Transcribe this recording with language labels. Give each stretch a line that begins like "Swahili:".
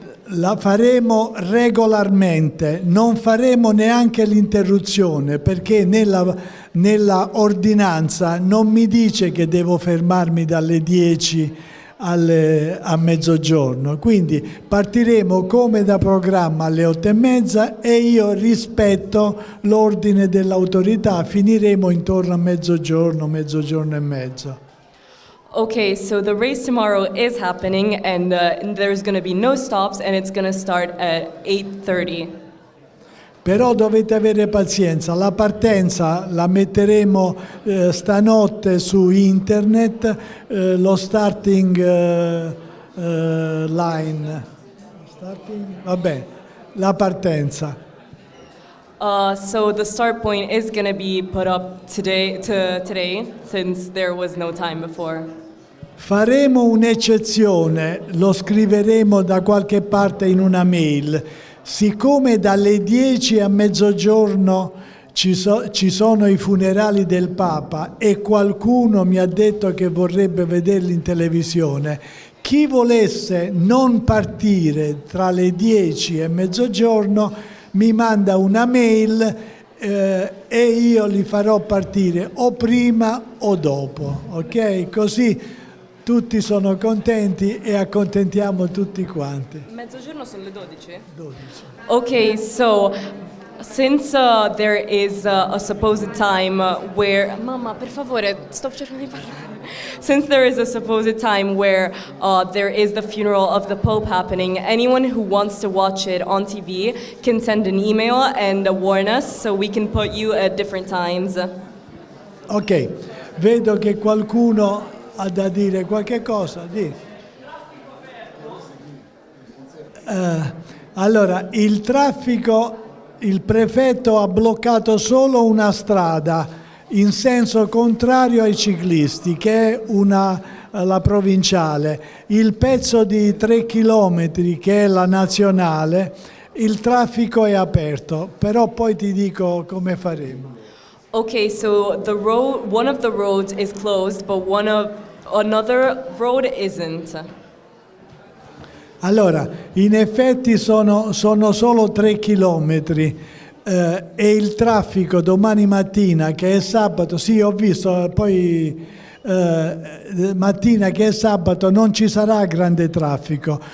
Italian: La faremo regolarmente, non faremo neanche l'interruzione perché nella ordinanza non mi dice che devo fermarmi dalle 10 a mezzogiorno, quindi partiremo come da programma alle 8:30 e io rispetto l'ordine dell'autorità, finiremo intorno a mezzogiorno, mezzogiorno e mezzo.
English: Okay, so the race tomorrow is happening, and there's going to be no stops, and it's going to start at 8:30.
Italian: Però dovete avere pazienza, la partenza la metteremo stanotte su internet, lo starting line, vabbè, la partenza.
English: So the start point is going to be put up today, since there was no time before.
Italian: Faremo un'eccezione, lo scriveremo da qualche parte in una mail. Siccome dalle 10 a mezzogiorno ci sono i funerali del Papa e qualcuno mi ha detto che vorrebbe vederli in televisione, chi volesse non partire tra le 10 e mezzogiorno mi manda una mail e io li farò partire o prima o dopo, ok? Così tutti sono contenti e accontentiamo tutti quanti. Mezzogiorno sono le 12? 12.
English: Okay, so since there is a supposed time where...
Italian: Mamma, per favore, sto cercando di parlare.
English: Since there is a supposed time where there is the funeral of the Pope happening, anyone who wants to watch it on TV can send an email and warn us so we can put you at different times.
Italian: Ok, vedo che qualcuno ha da dire qualche cosa? Allora, il traffico, il prefetto ha bloccato solo una strada in senso contrario ai ciclisti, che è la provinciale. Il pezzo di 3 chilometri, che è la nazionale, il traffico è aperto, però poi ti dico come faremo.
English: Okay, so one of the roads is closed, but another road isn't.
Italian: Allora, in effetti sono solo 3 chilometri e il traffico domani mattina, che è sabato, sì, ho visto, poi mattina che è sabato non ci sarà grande traffico.